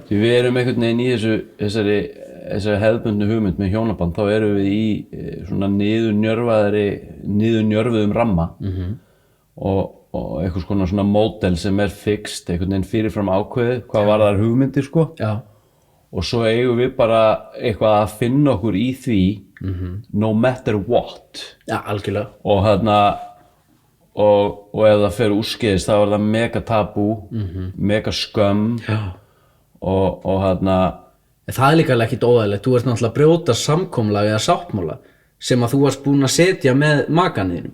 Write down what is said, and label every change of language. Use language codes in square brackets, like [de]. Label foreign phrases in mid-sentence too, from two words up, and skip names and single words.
[is] Því við erum einhvern veginn í þessari hefðbundnu hugmynd með hjónaband, þá erum við í svona niðurnjörfuðum ramma og einhvers konar svona módel sem er fixt, einhvern veginn fyrirfram ákveðið, hvað varðar hugmyndir sko. Já. Og svo eigum við bara eitthvað að finna okkur í því [en] no matter what. [is] Já, algjörlega. Og og ef það fer úrskeiðis þá er það mega tabú, mega skömm og Það er líka ekkert óeðlilegt. Þú ert náttúrulega að brjóta samkomulag eða sáttmála sem að þú varst búin að setja með makanum.